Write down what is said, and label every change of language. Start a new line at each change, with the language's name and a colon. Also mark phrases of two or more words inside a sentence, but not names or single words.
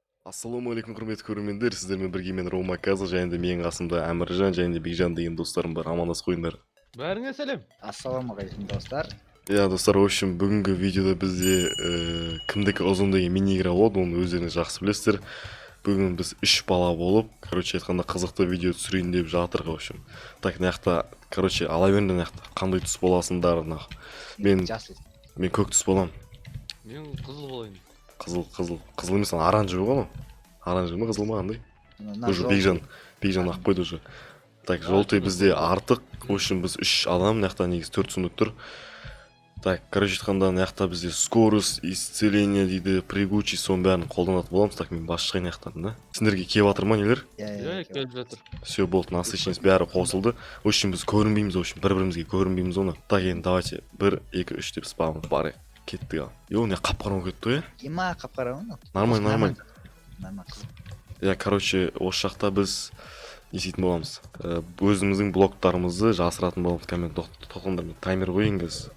Kazakh: Ассалаумағалейкум құрметті көрермендер, сіздермен бірге мен Рома Казы және де менің қасымда Әміржан және де Бекжан деген достарым бар. Амандасып қойыңдар. Бәріңе сәлем. Ассалаумағалейкум достар. Иә достар,
Russian: в общем
Kazakh: бүгінгі видеода бізде кімдікі ұзын деген
Russian: мини игра
Kazakh: болады, оны өздеріңіз жақсы білесіздер. Бүгін біз 3 бала болып, айтқанда қызықты видео түсірейін деп жатырмыз,
Russian: в общем.
Kazakh: Так, мынаяқта, ала беріңдер, мынаяқта қандай түс боласыңдар. Мен көк түс боламын. Мен қызыл болайын. Қызыл емес, оранжевый ғой. Оранжевый ма, қызыл ма, қандай? Уже Бекжан ақ қойды
Russian: уже. Так, желтый
Kazakh: бізде артық.
Russian: В общем,
Kazakh: біз 3 адам, мынаяқта негізі 4 сундук тұр. Так, айтқанда мынаяқта бізде
Russian: скорость, исцеление
Kazakh: дейді, прыгучий, соның бәрін қолданатын боламыз. Так, мен бас шығайын мынаяқтан, да? Сендерге келіп жатыр ма нелер? Иә, келіп жатыр. Все болды, насыщенность бәрі қосылды.
Russian: В общем,
Kazakh: біз көрінбейміз,
Russian: в общем,
Kazakh: бір-бірімізге көрінбейміз оны. Так, енді давайте 1, 2, 3 деп спамыз барайық. Кеттік ал. Йо, не қап-қараңғы кетті ғой, Ема қап-қараңғы. Нормально. Қызық. Иә, осы жақта біз не істейтін боламыз. Өзіміздің блоктарымызды жасыратын боламыз. Кәмен тоқтаңдар, мен таймер қойын кез.